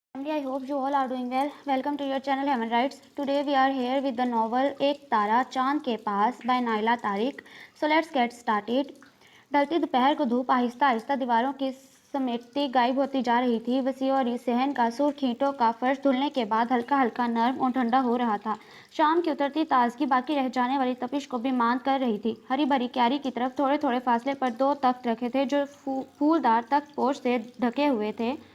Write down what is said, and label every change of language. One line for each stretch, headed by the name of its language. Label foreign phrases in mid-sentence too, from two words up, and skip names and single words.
English: family, I hope you all are doing well. Welcome to your channel Human Rights. Today we are here with the novel एक तारा चांद के पास by नाइला तारिक. So let's get started.
Urdu: ڈھلتی دوپہر کو دھوپ آہستہ آہستہ دیواروں کی سمیٹتی غائب ہوتی جا رہی تھی. وسی اور اس صحن کا سرخ اینٹوں کا فرش دھلنے کے بعد ہلکا ہلکا نرم اور ٹھنڈا ہو رہا تھا. شام کی اترتی تازگی باقی رہ جانے والی تپش کو بھی ماند کر رہی تھی. ہری بھری کیاری کی طرف تھوڑے تھوڑے فاصلے پر دو تخت رکھے تھے جو پھولدار تخت پوش سے ڈھکے ہوئے تھے.